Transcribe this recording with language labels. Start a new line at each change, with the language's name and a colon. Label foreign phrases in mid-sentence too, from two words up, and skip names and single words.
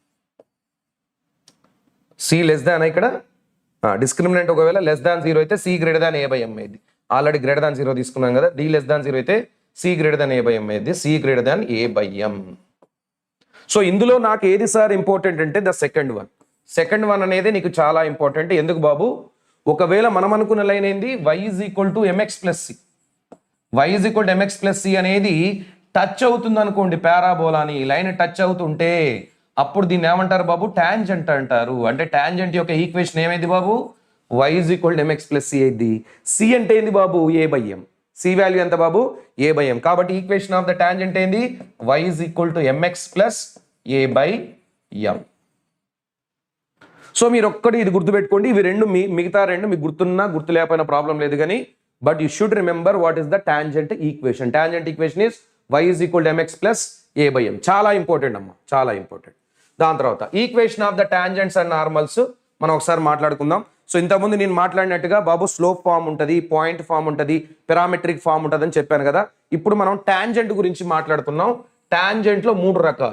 Telugu: c ఇక్కడ డిస్క్రిమినెంట్ ఒకవేళ <0 అయితే c <a/m అయింది. ఆల్రెడీ <0 తీసుకున్నాం కదా, d <0 అయితే c <a/m అయింది, c <a/m. సో ఇందులో నాకు ఏది సార్ ఇంపార్టెంట్ అంటే
English: the second one
Telugu: అనేది నీకు చాలా ఇంపార్టెంట్. ఎందుకు బాబు, ఒకవేళ మనం అనుకున్న లైన్ ఏంది, y = mx + c. y = mx + c అనేది టచ్ అవుతుంది అనుకోండి పారాబోలాని, లైన్ టచ్ అవుతుంటే అప్పుడు దీన్ని ఏమంటారు బాబు, టాంజెంట్ అంటారు. అంటే టాంజెంట్ యొక్క ఈక్వేషన్ ఏమైంది బాబు, y = mx + c అయింది. c అంటే ఏంది బాబు, a/m. c వాల్యూ ఎంత బాబు, a/m. కాబట్టి
English: equation of the tangent
Telugu: ఏంది, y = mx + a/m. సో మీరు ఒక్కటి ఇది గుర్తుపెట్టుకోండి, ఇవి రెండు మిగతా రెండు మీకు గుర్తున్నా గుర్తు లేకపోయినా ప్రాబ్లం లేదు కానీ,
English: But you should remember what is the tangent equation. tangent equation is y = mx + a/m.
Telugu: చాలా ఇంపార్టెంట్ అమ్మా, చాలా ఇంపార్టెంట్. దాని తర్వాత
English: equation of the tangents and normals
Telugu: మనం ఒకసారి మాట్లాడుకుందాం. సో ఇంతకుముందు నేను మాట్లాడినట్టుగా బాబు
English: slope form
Telugu: ఉంటుంది,
English: point form
Telugu: ఉంటుంది,
English: parametric form
Telugu: ఉంటుంది అని చెప్పాను కదా. ఇప్పుడు మనం టాంజెంట్ గురించి మాట్లాడుతున్నాం. టాంజెంట్లో 3 రకాలు.